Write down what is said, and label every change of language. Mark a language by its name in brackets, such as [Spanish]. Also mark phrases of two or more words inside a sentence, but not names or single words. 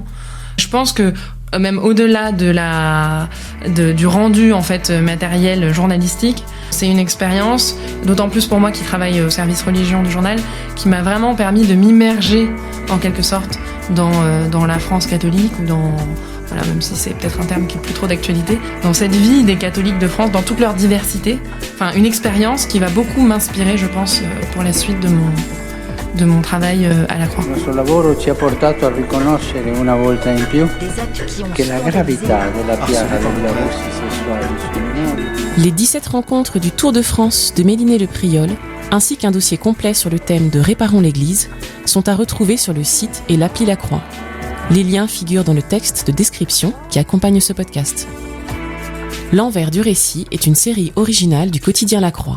[French] Je pense que même au-delà du rendu en fait matériel journalistique, c'est une expérience, d'autant plus pour moi qui travaille au service religion du journal, qui m'a vraiment permis de m'immerger en quelque sorte dans la France catholique ou dans, voilà, même si c'est peut-être un terme qui est plus trop d'actualité, dans cette vie des catholiques de France, dans toute leur diversité. Enfin, une expérience qui va beaucoup m'inspirer, je pense, pour la suite de mon travail à la Croix. [Italian] Notre lavoro ci ha portato a riconoscere una volta in più che la gravità della piaga degli abusi sessuali sui minori. [French] Les 17 rencontres du Tour de France de Méliné Le Priol, ainsi qu'un dossier complet sur le thème de Réparons l'Église, sont à retrouver sur le site et l'appli La Croix. Les liens figurent dans le texte de description qui accompagne ce podcast. L'envers du récit est une série originale du quotidien La Croix.